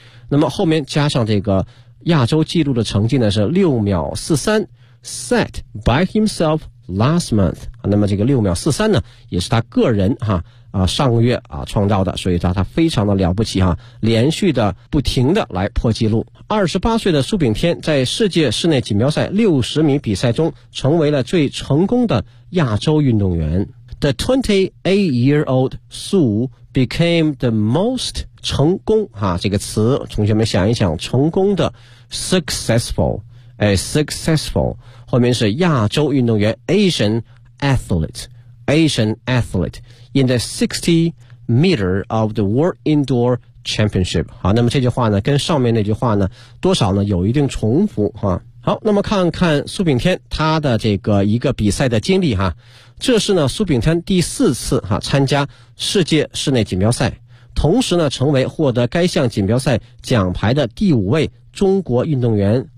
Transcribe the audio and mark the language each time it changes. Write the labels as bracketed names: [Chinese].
[Chinese] 那么后面加上这个亚洲记录的成绩呢是6秒 43, [English] set by himself,last month, [Chinese] 那么这个6秒43呢也是他个人哈啊上个月啊创造的，所以他非常的了不起哈，连续的不停的来破纪录。 28岁的苏炳添在世界室内锦标赛60米比赛中成为了最成功的亚洲运动员。 [English] The 28-year-old 苏 became the most 成功哈， [Chinese] 这个词同学们想一想，成功的 [English] successful,successful, [Chinese] 后面是亚洲运动员 [English] Asian athlete, Asian athlete, in the 60 meter of the World Indoor Championship. [Chinese] 好，那么这句话呢跟上面那句话呢多少呢有一定重复哈。好，那么看看苏炳添他的这个一个比赛的经历哈。这是呢苏炳添第四次哈参加世界室内锦标赛，同时呢成为获得该项锦标赛奖牌的第五位中国运动员。